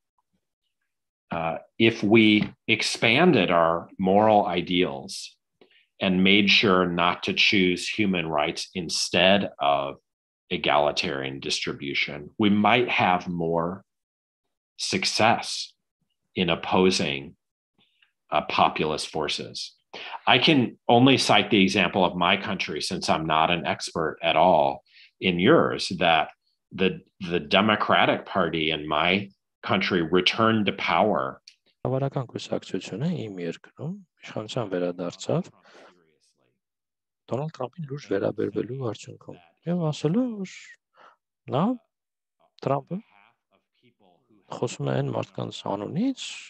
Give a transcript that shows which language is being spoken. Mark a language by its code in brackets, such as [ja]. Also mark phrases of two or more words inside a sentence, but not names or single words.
[en] If we expanded our moral ideals and made sure not to choose human rights instead of egalitarian distribution, we might have more success in opposing populist forces. I can only cite the example of my country, since I'm not an expert at all in yours, that the Democratic Party in my country returned to power. [hy] Հավանական կուսակցությունը իմ երկրում իշխանության վերադարձավ Դոնալդ Թրամփին լուրջ վերաբերվելու արդյունքում եւ ասելով որ նա Թրամփը խոսում է այն մարդկանց անունից